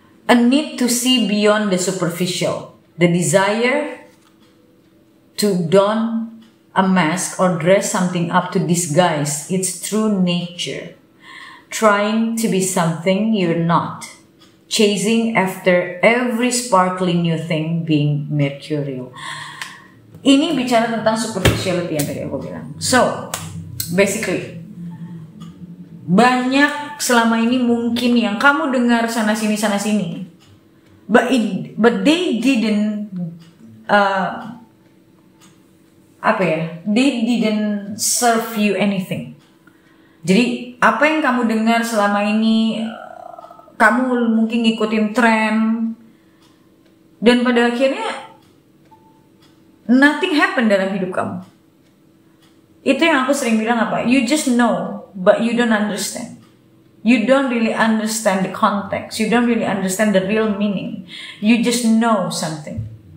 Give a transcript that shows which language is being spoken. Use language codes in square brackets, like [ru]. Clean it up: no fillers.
[en] A need to see beyond the superficial. The desire to don a mask or dress something up to disguise its true nature. Trying to be something you're not. Chasing after every sparkling new thing being mercurial. [id] Ini bicara tentang superficiality yang tadi aku bilang. [en] So, basically, [id] banyak selama ini mungkin yang kamu dengar sana sini, [en] but they didn't they didn't serve you anything. [id] Jadi apa yang kamu dengar selama ini, kamu mungkin ngikutin tren, Dan pada akhirnya [en] nothing happen [id] dalam hidup kamu. Itu yang aku sering bilang apa? [en] You just know, but you don't understand. You don't really understand the context. You don't really understand the real meaning. You just know something.